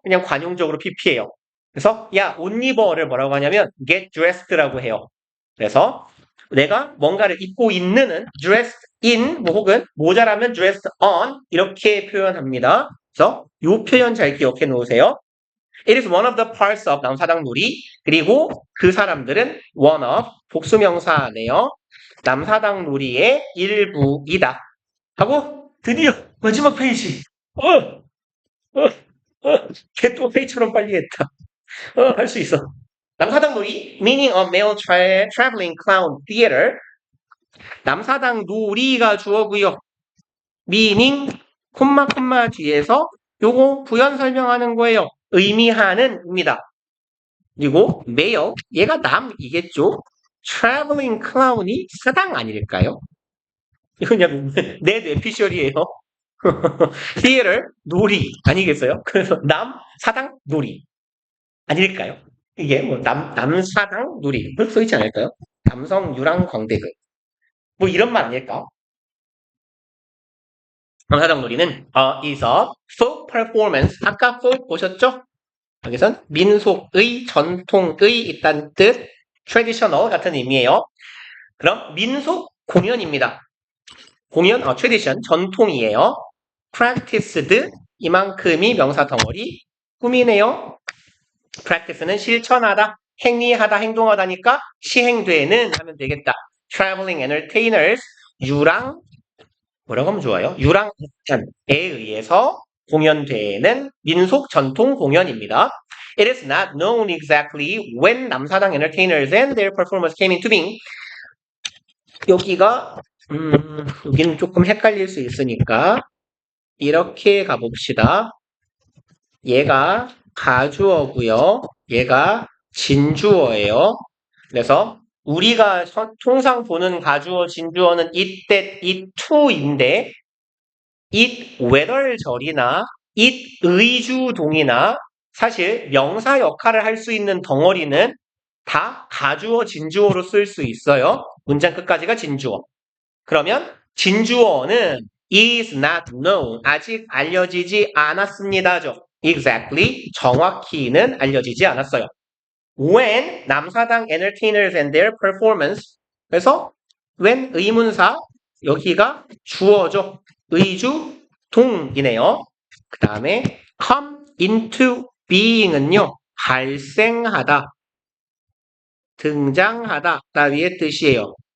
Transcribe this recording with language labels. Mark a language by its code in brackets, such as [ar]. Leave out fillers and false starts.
[ko] 그냥 관용적으로 PP예요. 그래서 야, 옷 입어를 뭐라고 하냐면 [en] get dressed [ko] 라고 해요. 그래서 내가 뭔가를 입고 있는은 [en] dressed in [ko] 뭐 혹은 모자라면 [en] dressed on [ko] 이렇게 표현합니다. 그래서 이 표현 잘 기억해 놓으세요. [en] It is one of the parts of 남사당놀이. [ko] 그리고 그 사람들은 [en] one of [ko] 복수명사네요. 남사당놀이의 일부이다. 하고 드디어 마지막 페이지. 개또 페이처럼 빨리 했다. 할 수 있어. [en] 남사당놀이 meaning of male traveling clown theater. [ko] 남사당놀이가 주어고요. [en] meaning [ko] 콤마 뒤에서 요거 부연 설명하는 거예요. 의미하는입니다. 그리고 [en] male [ko] 얘가 남이겠죠. [en] traveling clown [ko] 이 사당 아닐까요? 이건 그냥 내 뇌피셜이에요. [en] theater [ko] 놀이 아니겠어요? 그래서 남 사당 놀이 아닐까요? 이게 뭐 남사당 놀이 그렇게 써있지 않을까요? 남성 유랑 광대극 뭐 이런 말 아닐까? 남사당 놀이는 [en] is a folk performance. [ko] 아까 folk 보셨죠? 여기선 민속의, 전통의 있다는 뜻, [en] traditional [ko] 같은 의미예요. 그럼 민속 공연입니다. 공연, [en] tradition, [ko] 전통이에요. [en] practiced, [ko] 이만큼이 명사 덩어리, 꿈이네요. [en] practice [ko] 는 실천하다, 행위하다, 행동하다니까 시행되는 하면 되겠다. [en] traveling entertainers, [ko] 유랑, 뭐라고 하면 좋아요? 유랑에 의해서 공연되는 민속 전통 공연입니다. [en] It is not known exactly when 남사당 entertainers and their performers came into being. [ko] 여기는 조금 헷갈릴 수 있으니까 이렇게 가봅시다. 얘가 가주어고요. 얘가 진주어예요. 그래서 우리가 통상 보는 가주어, 진주어는 it, that, it, to인데 it, whether절이나 it, 의주동이나 사실 명사 역할을 할 수 있는 덩어리는 다 가주어, 진주어로 쓸 수 있어요. 문장 끝까지가 진주어. 그러면 진주어는 is not known. 아직 알려지지 않았습니다죠. [en] exactly, [ko] 정확히는 알려지지 않았어요. [en] when, 남사당 entertainers and their performance. [ko] 그래서 when 의문사, 여기가 주어죠. 의주, 동이네요. 그 다음에 [en] come into being [ko] 은요. 발생하다, 등장하다 따위의 뜻이에요.